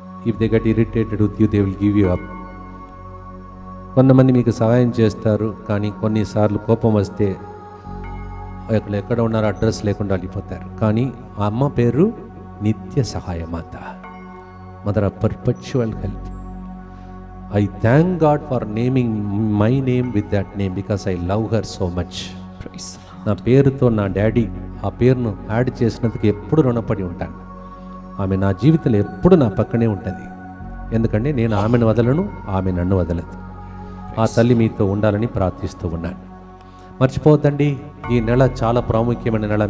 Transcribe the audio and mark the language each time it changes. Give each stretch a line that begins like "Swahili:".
English: If they get irritated with you they will give you up.
Telugu: కొంతమంది మీకు సహాయం చేస్తారు, కానీ కొన్నిసార్లు కోపం వస్తే ఎక్కడ ఉన్నారో అడ్రస్ లేకుండా వెళ్ళిపోతారు. కానీ ఆ అమ్మ పేరు నిత్య సహాయమాత, mother of perpetual help.
English: I thank God for naming my name with that name because I love her so much.
Telugu: నా పేరుతో నా డాడీ ఆ పేరును యాడ్ చేసినందుకు ఎప్పుడు రుణపడి ఉంటాను. ఆమె నా జీవితంలో ఎప్పుడు నా పక్కనే ఉంటుంది. ఎందుకంటే నేను ఆమెను వదలను, ఆమె నన్ను వదలదు. ఆ తల్లి మీతో ఉండాలని ప్రార్థిస్తూ ఉన్నాను. మర్చిపోవద్దండి, ఈ నెల చాలా ప్రాముఖ్యమైన నెల.